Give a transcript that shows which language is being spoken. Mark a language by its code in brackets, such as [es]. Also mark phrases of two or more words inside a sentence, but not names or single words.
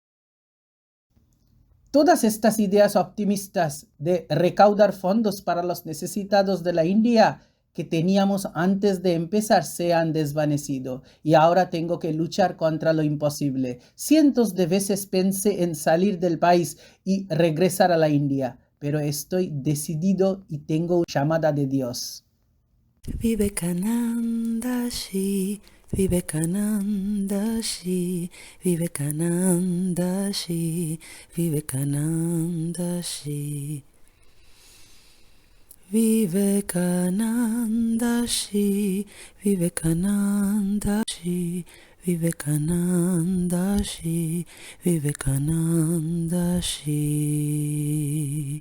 [es] Todas estas ideas optimistas de recaudar fondos para los necesitados de la India que teníamos antes de empezar se han desvanecido y ahora tengo que luchar contra lo imposible. Cientos de veces pensé en salir del país y regresar a la India, pero estoy decidido y tengo una llamada de Dios. Vivekananda Shi, Vivekananda Shi, Vivekananda Shi, Vivekananda Shi. Vivekananda Shi, Vivekananda Shi, Vivekananda Shi, Vivekananda Shi.